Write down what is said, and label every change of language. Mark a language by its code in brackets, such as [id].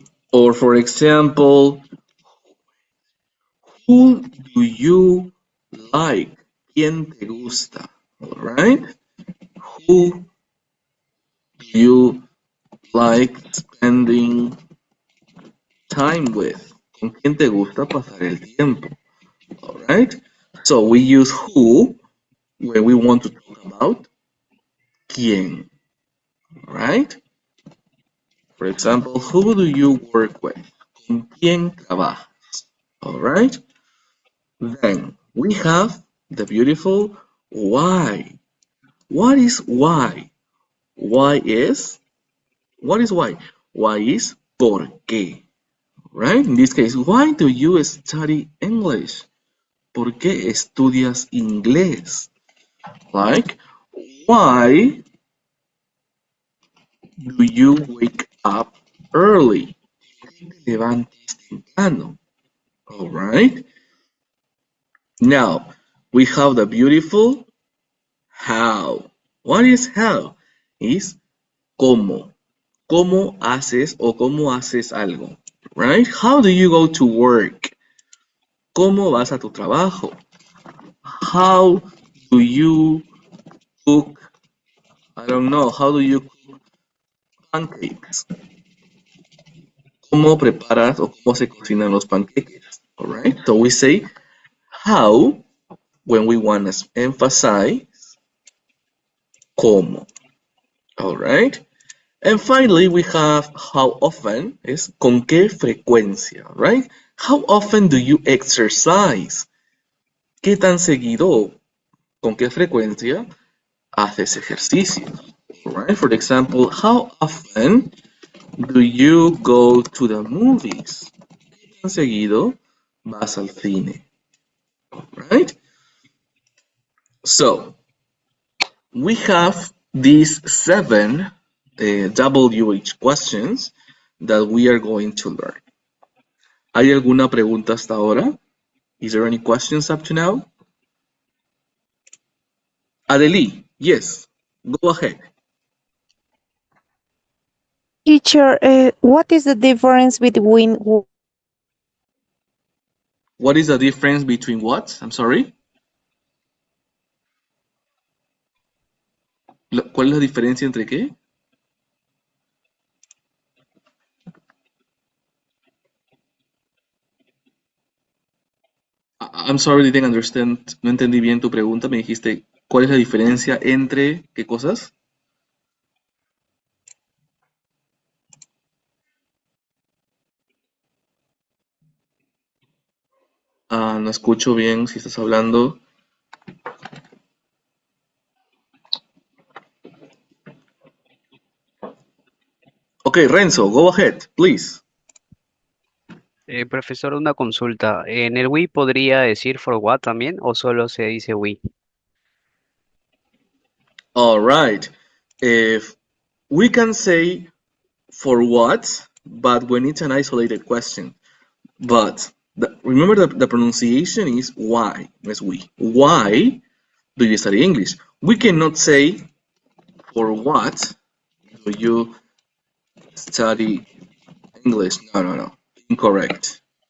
[en] Or for example, who do you like? [es] ¿Quién te gusta? [en] All right? Who do you like spending time with? [es] ¿Con quién te gusta pasar el tiempo? [en] Alright? So we use who when we want to talk about quién. Alright? For example, who do you work with? [es] ¿Con quién trabajas? [en] Alright? Then we have the beautiful why. What is why? What is why? Why is por qué. Right? In this case, why do you study English? [es] ¿Por qué estudias inglés? [en] Like, why do you wake up early? [es] ¿Por qué te levantas temprano? [en] Alright? Now, we have the beautiful how. What is how? Is cómo. [es] ¿Cómo haces o cómo haces algo? [en] Right? How do you go to work? [es] ¿Cómo vas a tu trabajo? [en] How do you cook? I don't know. How do you cook pancakes? [es] ¿Cómo preparas o cómo se cocinan los panqueques? [en] Alright? So we say how when we want to emphasize cómo. Alright? And finally, we have how often is [es] con qué frecuencia, [en] right? How often do you exercise? [es] ¿Qué tan seguido? ¿Con qué frecuencia haces ejercicio? [en] Right? For example, how often do you go to the movies? [es] ¿Qué tan seguido vas al cine? [en] right? So, we have these 7 WH questions that we are going to learn. [es] ¿Hay alguna pregunta hasta ahora? [en] Is there any questions up to now? Adeli, yes, go ahead. Teacher, what is the difference between What is the difference between what? I'm sorry. [es] ¿Cuál es la diferencia entre qué? [en] I'm sorry, didn't understand. [es] No entendí bien tu pregunta. Me dijiste, ¿cuál es la diferencia entre qué cosas? No escucho bien si estás hablando. [en] Ok, Renzo, go ahead, please. [es] Profesor, una consulta. ¿En el we podría decir [en] for what [es] también o solo se dice we? [en] All right. If we can say for what, but when it's an isolated question. But remember the pronunciation is why, as we. Why do you study English? We cannot say for what do you study English. No. Incorrect.